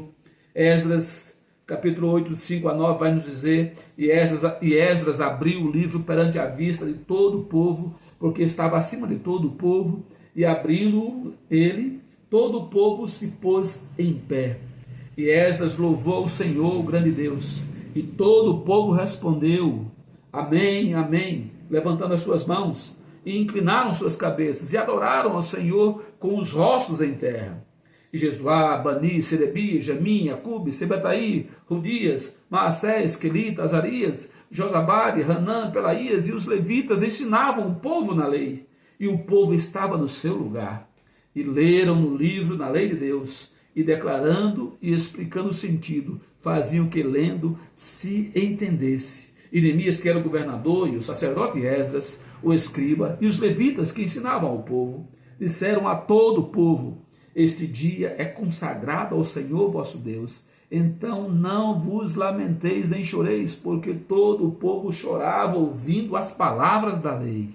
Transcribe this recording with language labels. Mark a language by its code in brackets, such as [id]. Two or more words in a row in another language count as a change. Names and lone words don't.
[pt] Esdras, capítulo 8, 5 a 9, vai nos dizer: e Esdras abriu o livro perante a vista de todo o povo, porque estava acima de todo o povo, e abrindo ele, todo o povo se pôs em pé. E Esdras louvou o Senhor, o grande Deus, e todo o povo respondeu: amém, amém, levantando as suas mãos, e inclinaram suas cabeças, e adoraram ao Senhor com os rostos em terra. E Jesuá, Bani, Serebi, Jamim, Acube, Sebetaí, Rudias, Maassés, Quelita, Azarias, Josabade, Hanã, Pelaías e os levitas ensinavam o povo na lei, e o povo estava no seu lugar. E leram no livro, na lei de Deus, e declarando e explicando o sentido, faziam que lendo se entendesse. E Neemias, que era o governador, e o sacerdote Esdras, o escriba, e os levitas que ensinavam ao povo, disseram a todo o povo: este dia é consagrado ao Senhor vosso Deus, então não vos lamenteis nem choreis, porque todo o povo chorava ouvindo as palavras da lei.